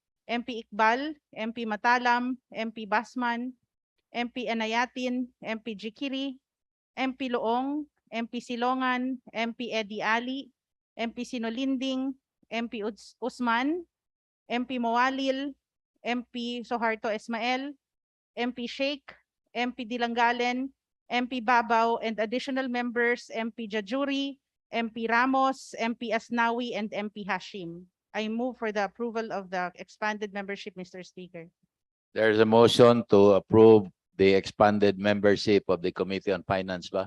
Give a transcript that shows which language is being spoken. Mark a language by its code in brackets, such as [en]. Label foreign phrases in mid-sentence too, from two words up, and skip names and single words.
[en] MP Iqbal, MP Matalam, MP Basman, MP Anayatin, MP Jikiri, MP Loong, MP Silongan, MP Eddie Ali, MP Sinolinding, MP Usman, MP Moalil, MP Soharto Esmael, MP Sheikh, MP Dilangalen, MP Babaw, and additional members MP Jajuri, MP Ramos, MP Asnawi, and MP Hashim. I move for the approval of the expanded membership, Mr. Speaker. There's a motion to approve the expanded membership of the Committee on Finance ba?